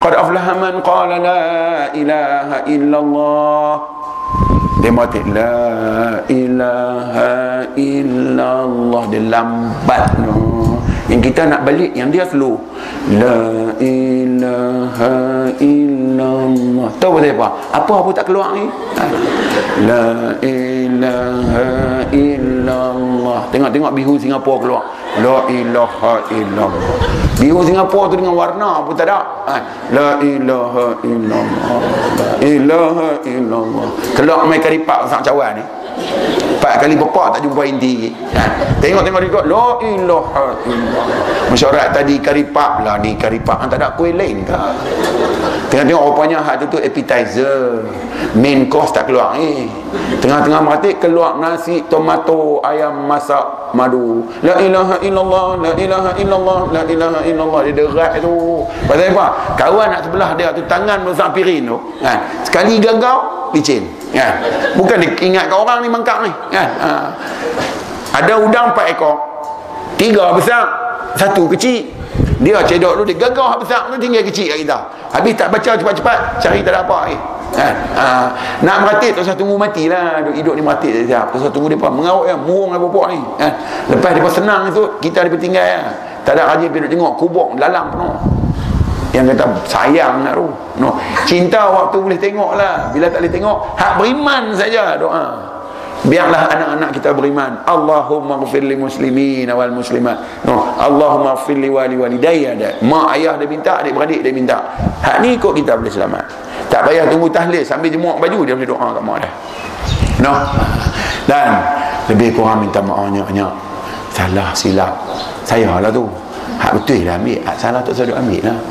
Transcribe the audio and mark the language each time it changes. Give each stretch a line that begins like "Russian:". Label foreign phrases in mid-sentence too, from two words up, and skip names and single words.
Arabic: قد أفلح من قال لا إله إلا الله.
Malay: Dia mati
Arabic: لا إله إلا الله,
Malay: dia lambat no. Yang kita nak balik, yang dia slow.
Arabic: لا إله إلا الله.
Malay: Tahu pasal apa? Apa tak keluar ni?
Arabic: لا إله إلا الله.
Malay: Tengok bihu Singapura keluar.
Arabic: لا إله إلا الله.
Malay: Bihu Singapura tu dengan warna pun tak ada.
Arabic: لا إله إلا الله. لا إله إلا الله.
Malay: Keluar main karipak sang cawan ni. 4 kali bepak tak jumpa inti. Tengok dia
Arabic: لا إله إلا الله.
Malay: Mesyuarat tadi karipak lah, ni karipak tak ada kuih lain ke? Tengok rupanya hak tu appetizer,
English: main course
Malay: tak keluar ni. Tengah-tengah mati keluar nasi tomato ayam masak madu.
Arabic: لا إله إلا الله، لا إله إلا الله، لا إله إلا الله.
Malay: Dia derat tu. Pasal apa? Kawan nak sebelah dia tu tangan besar pirin tu. Sekali gagau licin. Bukan dia ingat kat orang ni mangkak ni. Ada udang 4 ekor. 3 besar, 1 kecil. Dia cedok tu, dia gagah besar tu, tinggal kecil kat kita. Habis tak baca cepat-cepat, cari tak ada apa lagi. Nak meratik, tak usah tunggu matilah. Hidup ni meratik sekejap, tak usah tunggu dia mengarut ya, murung lah pokok ni. Lepas dia senang tu, kita dia tinggal ya. Tak ada rajin pergi tengok kubur lalang penuh. Yang kata sayang nak tu no. Cinta waktu boleh tengok lah, bila tak boleh tengok, hak beriman saja doa. Biarlah anak-anak kita beriman.
Arabic: اللهم اغفر للمسلمين والمسلمات no. اللهم اغفر لي ولوالدي.
Malay: Mak ayah dia minta, adik-beradik dia minta. Hak ni ikut kita boleh selamat. Tak payah tunggu tahlil sambil jemuk baju dia boleh doa kat mak dia no. Dan lebih kurang minta maafnya, salah silap saya lah tu, hak betul lah ambil, hak salah tak usah ambil lah.